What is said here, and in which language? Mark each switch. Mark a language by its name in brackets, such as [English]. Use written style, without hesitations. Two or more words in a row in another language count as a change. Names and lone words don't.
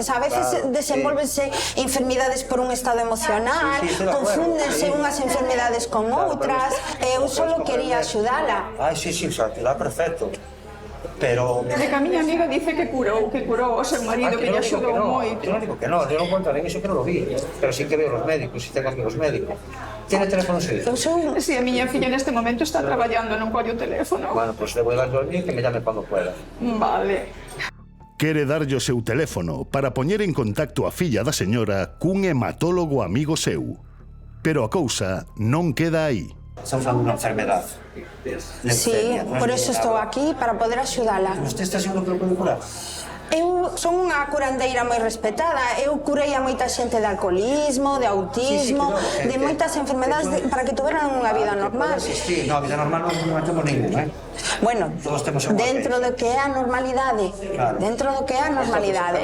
[Galician] A veces desenvolvense enfermidades por un estado emocional, confúndense unhas enfermidades con outras. Eu só quería axudala. [Spanish] Ai, sí, está perfecto. Pero... [Galician] É que a miña amiga dice que curou o seu marido, que lle axudou moito. [Spanish] Yo no digo que no, yo no cuento en eso que no lo vi. Pero sí que veo los médicos, sí tengo amigos médicos. ¿Tiene teléfono suyo? [Galician] Eu sou... Si a miña filla neste momento está traballando, non colle o teléfono. [Spanish] Bueno, pues le voy a dar yo el mío y que me llame cuando pueda. Vale. [Galician] Quere darlle o seu teléfono para poñer en contacto a filla da señora cun hematólogo amigo seu. Pero a cousa non queda aí. [Spanish] Estamos hablando de una enfermedad. [Galician] Sí, por eso estou aquí, para poder axudala. [Spanish] ¿Usted está seguro que lo puede curar? [Galician] Eu son unha curandeira moi respetada. Eu curei a moita xente de alcoholismo, de autismo, de moitas enfermedades para que tuveran unha vida normal. Sí, no, vida normal non temos ninguna, [Spanish] Bueno, [Galician] Todos temos unha dentro do que é a normalidade. Dentro do que é a normalidade.